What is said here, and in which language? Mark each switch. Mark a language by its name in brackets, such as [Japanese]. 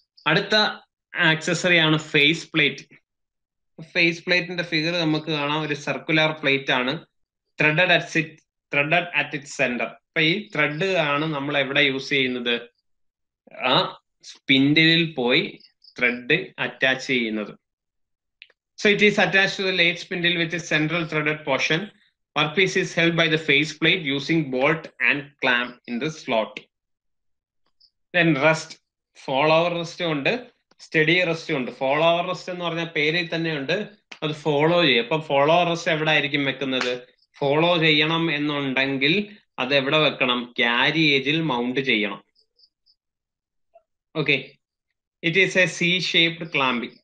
[Malayalam] അടുത്ത ആക്സസറി ആണ് face plate. Face പ്ലേറ്റിന്റെ ഫിഗർ നമുക്ക് കാണാം, ഒരു സർക്കുലർ പ്ലേറ്റ് ആണ്. [English] Threaded at it centre. [Malayalam] അപ്പൊ ഈ ത്രെഡ് ആണ് നമ്മൾ എവിടെ യൂസ് ചെയ്യുന്നത്? ആ സ്പിൻഡിലിൽ പോയി ത്രെഡ് അറ്റാച്ച് ചെയ്യുന്നത്. [English] So it is attached to the lathe spindle with a central threaded portion. Workpiece is held by the faceplate using bolt and clamp in the slot. Then rest. [Malayalam] Follower rest ഉണ്ട്, study rest ഉണ്ട്. Follower rest എന്ന് പറഞ്ഞാൽ പേരിൽ തന്നെ ഉണ്ട്, അത് follow ചെയ്യും. അപ്പൊ ഫോളോവർ റെസ്റ്റ് എവിടെ ആയിരിക്കും വെക്കുന്നത്? ഫോളോ ചെയ്യണം എന്നുണ്ടെങ്കിൽ അത് എവിടെ വെക്കണം? ക്യാരിയേജിൽ മൗണ്ട് ചെയ്യണം. Okay, [English] It is a C shaped clamping.